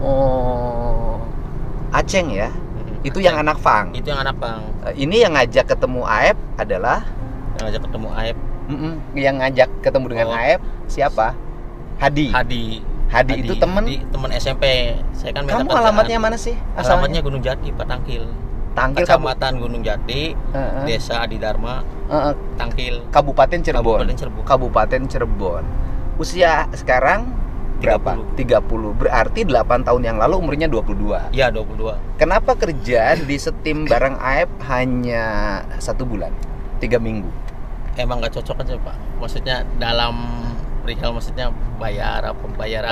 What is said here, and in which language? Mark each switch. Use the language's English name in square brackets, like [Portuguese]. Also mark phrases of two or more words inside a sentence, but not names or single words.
[Indonesian] Oh, Aceng ya. Itu Aceng. yang anak Pang. Itu yang anak Pang. Ini yang ngajak ketemu AF adalah Yang ngajak ketemu AF. yang ngajak ketemu dengan Oh. AF siapa? Hadi. Hadi itu temen. teman SMP. Saya kan minta Kamu kerjaan. alamatnya mana sih? Alamatnya Gunung Jati, Pak Tangkil. Tangkil Kecamatan Gunung Jati, Heeh. Desa Adi Dharma, Heeh, Tangkil, Kabupaten Cirebon. Kabupaten Cirebon. Kabupaten Cirebon. Usia sekarang berapa? 30. Berarti 8 tahun yang lalu umurnya 22. Iya, 22. Kenapa kerja di setim bareng AF hanya 1 bulan? 3 minggu. Emang nggak cocok aja, Pak. Maksudnya dalam perihal maksudnya pembayaran.